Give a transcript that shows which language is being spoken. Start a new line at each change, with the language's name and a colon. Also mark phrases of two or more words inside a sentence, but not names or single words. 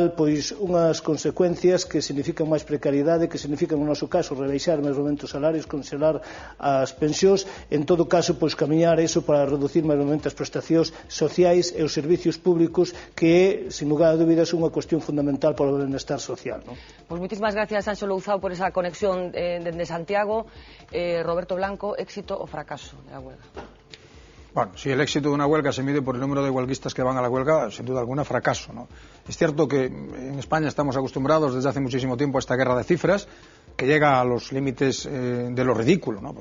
Galician: pois unhas consecuencias que significan máis precariedade, que significan, no noso caso, rebaixar máis momentos salarios, congelar as pensións, en todo caso, pois camiñar eso para reducir máis momentos as prestacións sociais e os servicios públicos, que, sin lugar a dúbidas, é unha cuestión fundamental para o benestar social, ¿no?
Spanish: Pues muchísimas gracias, Anxo Louzao, por esa conexión desde Santiago. Roberto Blanco, ¿éxito o fracaso de la huelga? Bueno, si el éxito de una huelga se mide por el número de huelguistas que van a la huelga, sin duda alguna, fracaso, ¿no? Es cierto que en España estamos acostumbrados desde hace muchísimo tiempo a esta guerra de cifras, que llega a los límites de lo ridículo, ¿no?